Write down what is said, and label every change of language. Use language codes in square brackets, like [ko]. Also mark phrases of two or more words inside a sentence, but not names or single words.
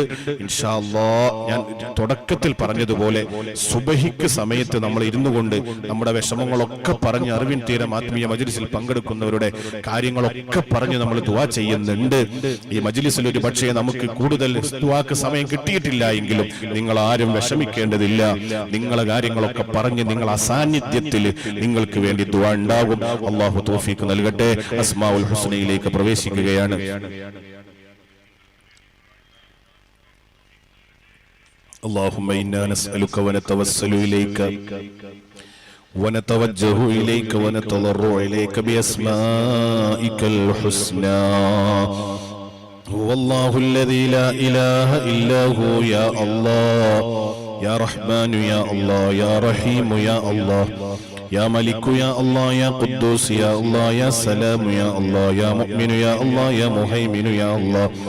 [ar] إن شاء الله [ml] ഞാൻ തുടക്കത്തിൽ പറഞ്ഞതുപോലെ സുബഹിക്ക് സമയത്ത് നമ്മൾ ഇരുന്നു കൊണ്ട് നമ്മുടെ വിഷമങ്ങളൊക്കെ പറഞ്ഞ് അറിവിൻ തീരം ആത്മീയ മജ്ലിസിൽ പങ്കെടുക്കുന്നവരുടെ കാര്യങ്ങളൊക്കെ പറഞ്ഞ് നമ്മൾ ദുആ ചെയ്യുന്നുണ്ട്. ഈ മജ്ലിസിൽ ഒരു പക്ഷേ നമുക്ക് കൂടുതൽ ദുആക്ക് സമയം കിട്ടിയിട്ടില്ല എങ്കിലും നിങ്ങൾ ആരും വിഷമിക്കേണ്ടതില്ല. നിങ്ങളെ കാര്യങ്ങളൊക്കെ പറഞ്ഞ് നിങ്ങൾ അസാന്നിധ്യത്തിൽ നിങ്ങൾക്ക് വേണ്ടി ദുആ ഉണ്ടാകും. അല്ലാഹു തൗഫീഖ് നൽകട്ടെ. അസ്മാഉൽ ഹുസ്നയിലേക്ക് പ്രവേശിക്കുകയാണ്. [ar] اللهم إنا نسألك ونتوسل إليك ونتوجه إليك ونتضرع إليك بأسمائك الحسنى. هو الله الذي لا إله إلا هو يا الله يا رحمن يا الله يا رحيم يا الله يا ملك يا الله يا قدوس يا الله يا سلام يا الله يا مؤمن يا الله يا مهيمن يا الله